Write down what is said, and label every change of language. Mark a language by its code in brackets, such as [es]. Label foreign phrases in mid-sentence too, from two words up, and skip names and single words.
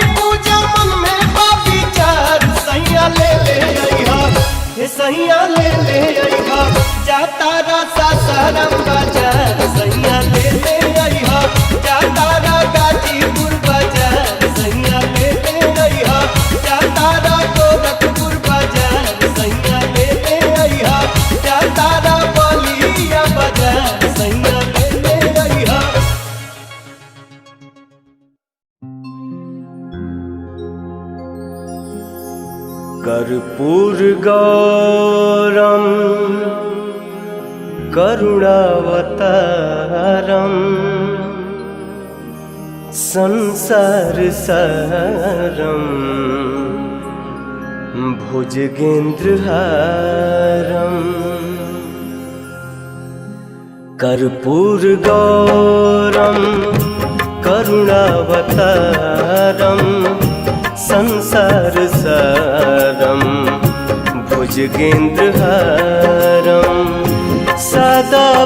[bho] पूजा मन में बाबी चार सैया ले अइहा सैया ले अइहा जाता रा सासाराम बाजार सैया ले अइहा जाता रा गाजीपुर बाजार सैया ले अइहा जाता रा गोरखपुर बाजार सैया ले अइहा जाता रा बलिया बाजार सैया ले अइहा [sa] कर्पूर गौरम करुणावतारम संसार सारम भुजगेन्द्रहारम कर्पूर गौरम करुणावतारम संसार सारम भुजगेन्द्रहारम सदा